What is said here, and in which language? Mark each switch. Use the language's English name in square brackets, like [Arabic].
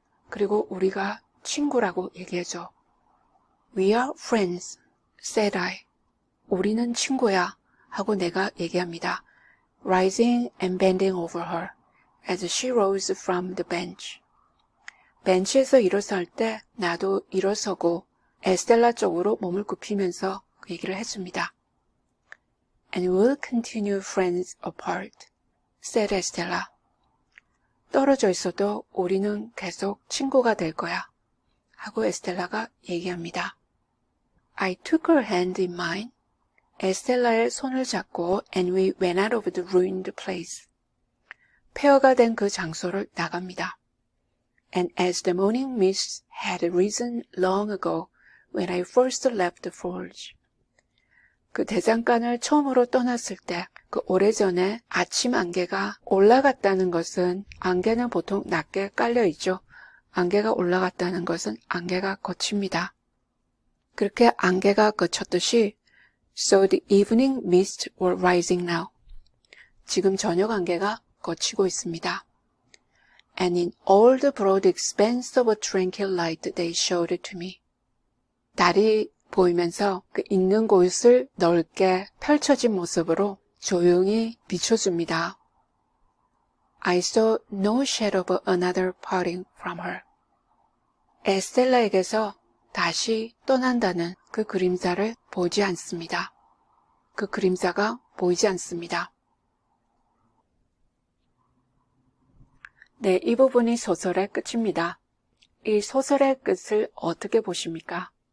[Korean] 그리고 우리가 친구라고 얘기해줘. [English] We are friends, said I. [Korean] 우리는 친구야 하고 내가 얘기합니다. [English] Rising and bending over her as she rose from the bench. [Korean] 벤치에서 일어설 때 나도 일어서고 에스텔라 쪽으로 몸을 굽히면서 그 얘기를 해줍니다. [English] And we'll continue friends apart, said Estella. [Korean] 떨어져 있어도 우리는 계속 친구가 될 거야. 하고 에스텔라가 얘기합니다. [English] I took her hand in mine. [Korean] 에스텔라의 손을 잡고 [English] and we went out of the ruined place. [Korean] 폐허가 된 그 장소를 나갑니다. [English] And as the morning mist had risen long ago when I first left the forge. [Korean] 그 대장간을 처음으로 떠났을 때 그 오래전에 아침 안개가 올라갔다는 것은 안개는 보통 낮게 깔려있죠. 안개가 올라갔다는 것은 안개가 걷힙니다. 그렇게 안개가 걷혔듯이 [English] So the evening mists were rising now. [Korean] 지금 저녁 안개가 걷히고 있습니다. [English] And in all the broad expanse of a tranquil light they showed to me. [Korean] 달이 보이면서 그 있는 곳을 넓게 펼쳐진 모습으로 조용히 비춰줍니다. [English] I saw no shadow of another parting from her. [Korean] 에스텔라에게서 다시 떠난다는 그 그림자를 보지 않습니다. 그 그림자가 보이지 않습니다. 네, 이 부분이 소설의 끝입니다. 이 소설의 끝을 어떻게 보십니까?